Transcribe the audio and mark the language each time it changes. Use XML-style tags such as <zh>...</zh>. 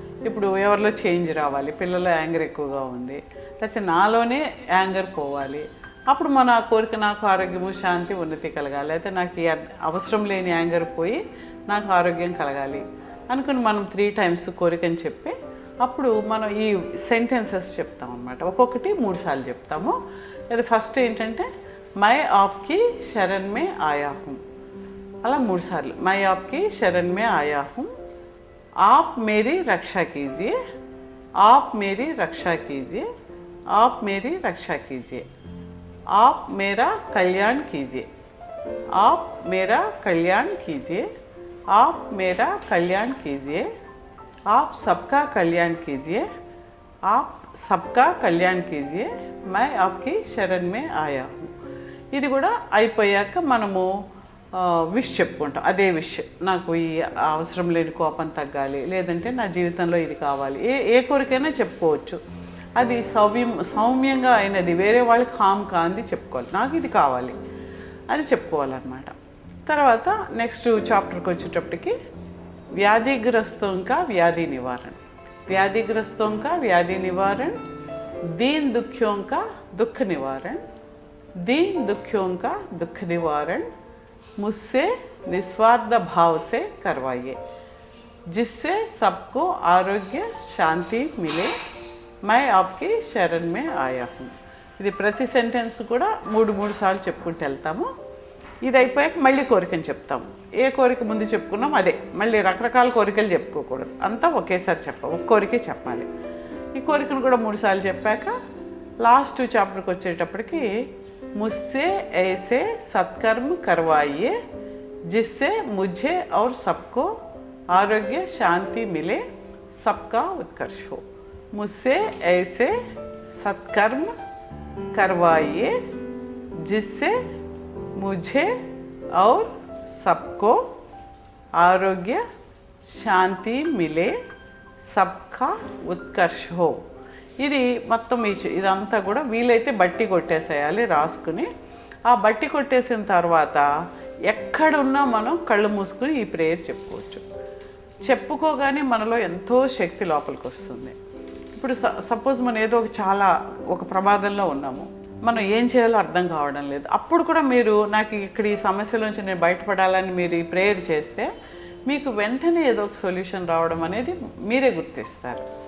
<te>ఇప్పుడు ఎవరిలో చేంజ్ రావాలి, పిల్లల యాంగర్ ఎక్కువగా ఉంది, లేకపోతే నాలోనే యాంగర్ పోవాలి, అప్పుడు మన కోరిక నాకు ఆరోగ్యము శాంతి ఉన్నతి కలగాలి, అయితే నాకు అవసరం లేని యాంగర్ పోయి నాకు ఆరోగ్యం కలగాలి అనుకుని మనం 3 times కోరికని చెప్పి అప్పుడు మనం ఈ సెంటెన్సెస్ చెప్తాం అన్నమాట. ఒక్కొక్కటి 3 సార్లు చెప్తాము. అది ఫస్ట్ ఏంటంటే</te> <hi>మై ఆప్కి శరణ్ మే ఆయా హూం,</hi> <te>అలా 3 సార్లు.</te> <hi>మై ఆప్కి శరణ్ మే ఆయా హూం, आप मेरी रक्षा कीजिए, आप मेरी रक्षा कीजिए, आप मेरी रक्षा कीजिए, आप मेरा कल्याण कीजिए, आप मेरा कल्याण कीजिए, आप मेरा कल्याण कीजिए, आप सबका कल्याण कीजिए, आप सबका कल्याण कीजिए, मैं आपकी शरण में आया हूँ.</hi> <te>ఇది కూడా అయిపోయాక మనము విష్ చెప్పుకుంటాం. అదే విష్, నాకు ఈ అవసరం లేని కోపం తగ్గాలి, లేదంటే నా జీవితంలో ఇది కావాలి, ఏ కోరికైనా చెప్పుకోవచ్చు. అది సౌమ్యంగా అయినది, వేరే వాళ్ళకి హామ్ కాంది చెప్పుకోవాలి, నాకు ఇది కావాలి అని చెప్పుకోవాలన్నమాట. తర్వాత నెక్స్ట్ చాప్టర్కి వచ్చేటప్పటికి</te> <hi>వ్యాధిగ్రస్తం కా వ్యాధి నివారణ, వ్యాధిగ్రస్తం కా వ్యాధి నివారణ, దీన్ दुखियों का दुख निवारण, दीन दुखियों का दुख निवारण मुझसे निस्वार्थ भाव से करवाइए, जिससे सबको आरोग्य शांति मिले, मैं आपकी शरण में आया हूँ.</hi> <te>ఇది ప్రతి సెంటెన్స్ కూడా 3 సార్లు చెప్పుకుంటూ వెళ్తాము. ఇది అయిపోయాక మళ్ళీ కోరికని చెప్తాము. ఏ కోరిక ముందు చెప్పుకున్నాం అదే, మళ్ళీ రకరకాల కోరికలు చెప్పుకోకూడదు, అంతా ఒకేసారి ఒక కోరికే చెప్పాలి. ఈ కోరికను కూడా 3 సార్లు చెప్పాక లాస్ట్ చాప్టర్కి వచ్చేటప్పటికి</te> <hi>मुझसे ऐसे सत्कर्म करवाइए जिससे मुझे और सबको आरोग्य शांति मिले, सबका उत्कर्ष हो. मुझसे ऐसे सत्कर्म करवाइए जिससे मुझे और सबको आरोग्य शांति मिले, सबका उत्कर्ष हो.</hi> <te>ఇది మొత్తం ఇదంతా కూడా వీలైతే బట్టి కొట్టేసేయాలి రాసుకుని. ఆ బట్టి కొట్టేసిన తర్వాత ఎక్కడున్నా మనం కళ్ళు మూసుకుని ఈ ప్రేయర్ చెప్పుకోవచ్చు. చెప్పుకోగానే మనలో ఎంతో శక్తి లోపలికి వస్తుంది. ఇప్పుడు సపోజ్ మనం ఏదో ఒక ప్రమాదంలో ఉన్నాము, మనం ఏం చేయాలో అర్థం కావడం లేదు, అప్పుడు కూడా మీరు నాకు ఇక్కడ ఈ సమస్యలోంచి నేను బయటపడాలని మీరు ఈ ప్రేయర్ చేస్తే మీకు వెంటనే ఏదో ఒక సొల్యూషన్ రావడం అనేది మీరే గుర్తిస్తారు.</te>